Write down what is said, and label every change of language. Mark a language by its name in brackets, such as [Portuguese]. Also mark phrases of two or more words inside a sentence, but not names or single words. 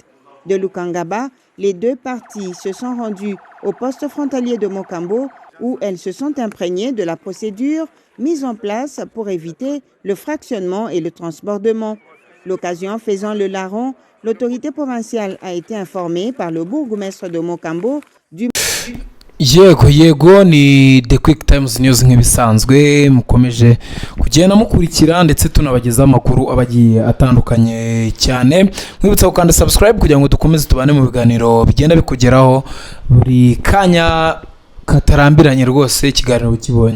[French] De Lukangaba, les deux parties se sont rendues au poste frontalier de Mokambo où elles se sont imprégnées de la procédure mise en place pour éviter le fractionnement et le transbordement. L'occasion faisant le larron, l'autorité provinciale a été informée par le bourgmestre de Mokambo du [Kinyarwanda] yego ni The Quick Times News nk'ibisanzwe mukomeje kugenda mukurikira ndetse tunabagezaho amakuru abagiye atandukanye cyane. Mwibutsa gukanda subscribe kugira ngo dukomeze tubane mu biganiro bigenda bikugeraho buri kanya katarambiranye rwose ikiganiro kibonye.